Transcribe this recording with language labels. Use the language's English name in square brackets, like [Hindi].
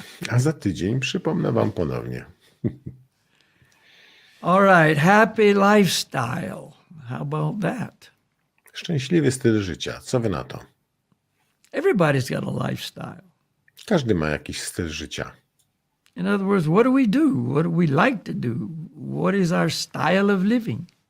[Polish] A za tydzień przypomnę wam ponownie. [English] All right, happy lifestyle. How about that? [Polish] Szczęśliwy styl życia. Co wy na to? [English] Everybody's got a lifestyle. [Polish] Każdy ma jakiś styl życia. [English] In other words, what do we do? What do we like to do? What is our style of living?